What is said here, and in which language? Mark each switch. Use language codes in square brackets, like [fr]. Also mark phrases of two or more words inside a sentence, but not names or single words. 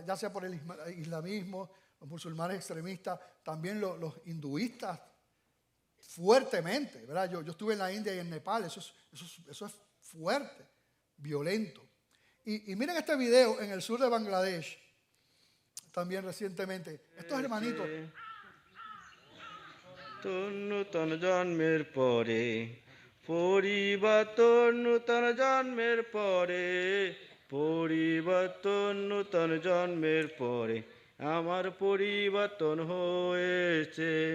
[es] Ya sea por el islamismo, los musulmanes extremistas, también los hinduistas, fuertemente, ¿verdad? Yo estuve en la India y en Nepal, eso es fuerte, violento. Y miren este video en el sur de Bangladesh, también recientemente. Estos hermanitos. [bn] নূতন জন্মের পরে পরিবর্তন নূতন জন্মের পরে পরিবর্তন নূতন জন্মের পরে আমার পরিবর্তন হয়েছে